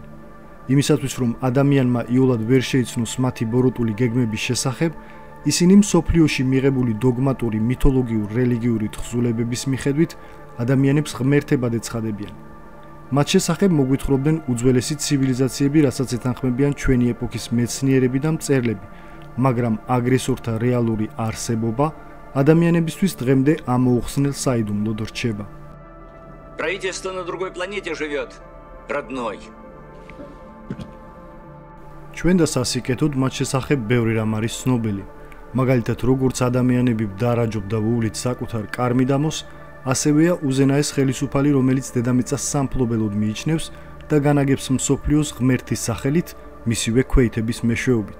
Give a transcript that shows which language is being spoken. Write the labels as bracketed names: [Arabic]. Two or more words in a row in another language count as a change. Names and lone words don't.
[Georgian] იმისათვის, რომ ადამიანმა იულად ვერ შეიცნოს მათი ბოროტული გეგმების შესახებ, ისინი მსოფლიოში მიღებული დოგმატური მითოლოგიურ-რელიგიური თხზულებების მიხედვით ადამიანებს ღმერთებად ეცხადებიან. მათ შესახებ მოგვითხრობდნენ უძველესი ცივილიზაციები, რასაც ეთანხმებიან ჩვენი ეპოქის მეცნიერები და მწერლები, მაგრამ აგრესორთა რეალური არსებობა ადამიანებისთვის დღემდე ამოუხსნელ საიდუმლოდ რჩება. [Russian] Правительство на другой планете живет, родной. [Georgian] ჩვენ და სასიკეთოდ მათ შესახებ ბევრი რამ არის ცნობილი. მაგალითად, როგორც ადამიანები დარაჯობ და ვუვლით საკუთარ კარმიდამოს, ასევეა უზენაეს ხელისუფალი, რომელიც დედამიწას სამფლობელოდ მიიჩნევს და განაგებს მსოფლიოს ღმერთის სახელით, მისივე ქვეითების მეშვეობით.